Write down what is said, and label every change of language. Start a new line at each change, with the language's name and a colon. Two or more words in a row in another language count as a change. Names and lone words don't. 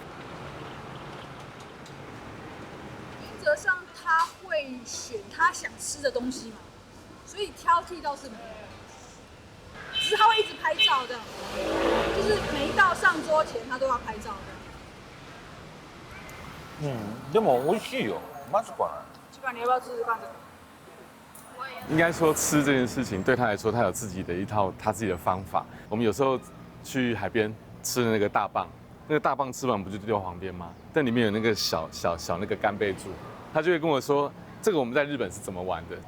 Chinese: 原则上他会选他想吃的东西嘛，所以挑剔倒是没有，只是他会一直拍照这样，就是每一道上桌前他都要拍照这样。
Japanese: でも美味しいよ。まずくはない。
Chinese: 基本上你要不要试试看这个？应该说吃这件事情对他来说，他有自己的一套他自己的方法。我们有时候去海边吃那个大蚌，那个大蚌吃完不就丢旁边吗？但里面有那个小那个干贝柱，他就会跟我说，这个我们在日本是怎么玩的。